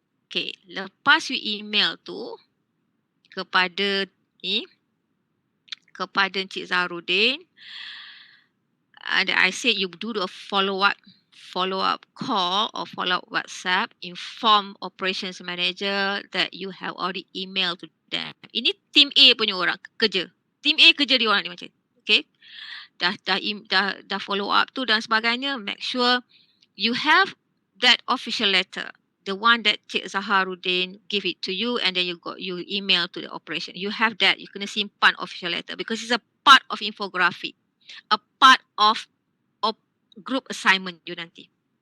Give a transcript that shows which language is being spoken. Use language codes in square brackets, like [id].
[en] Okay, [ms] lepas [en] you email [ms] tu kepada [en] Encik Zaharudin, and I said you do a follow-up call or follow-up WhatsApp, inform operations manager that you have already emailed to them. [ms] Ini tim A punya orang kerja. Tim A kerja dia orang ni macam, okay? Dah follow up tu dan sebagainya. [en] Make sure you have that official letter, the one that Cik Zaharudin give it to you, and then you email to the operation. You have that. You [ms] kena simpan [en] official letter because it's a part of infographic, a part of group assignment you [ms] nanti.